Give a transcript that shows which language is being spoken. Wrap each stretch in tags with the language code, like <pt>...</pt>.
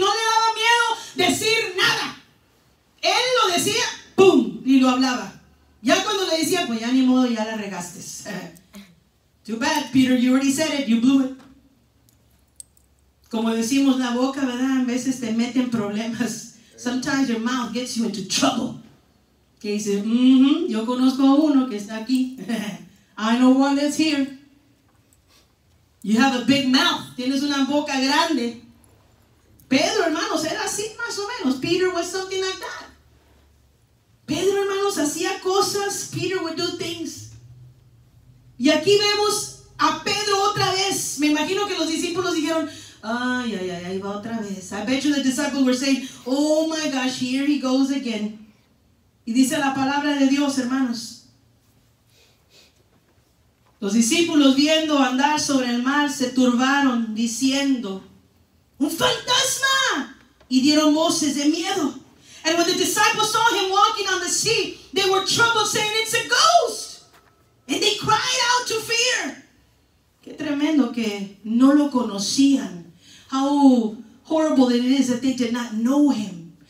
<es>No le daba miedo decir nada. Él lo decía, ¡pum! Y lo hablaba. Ya cuando le decía, pues ya ni modo, ya la regaste.</es> <en>Too bad, Peter, you already said it, you blew it.</en> <es>Como decimos, la boca, ¿verdad? A veces te mete en problemas.</es> <en>Sometimes your mouth gets you into trouble.</en> <es>Que dice, yo conozco a uno que está aquí.</es> <en>I know one that's here. You have a big mouth.</en> <es>Tienes una boca grande. Pedro, hermanos, era así más o menos.</es> <en>Peter was something like that.</en> <es>Pedro, hermanos, hacía cosas.</es> <en>Peter would do things.</en> <es>Y aquí vemos a Pedro otra vez. Me imagino que los discípulos dijeron, ahí va otra vez.</es> <en>I bet you the disciples were saying, oh my gosh, here he goes again.</en> <es>Y dice la palabra de Dios, hermanos. Los discípulos, viendo andar sobre el mar, se turbaron, diciendo, ¡un fantasma! Y dieron voces de miedo.</es> <en>And when the disciples saw him walking on the sea, they were troubled, saying, it's a ghost. And they cried out to fear.</en> <es>Qué tremendo que no lo conocían.</es> <en>How horrible it is that they did not know him.</en>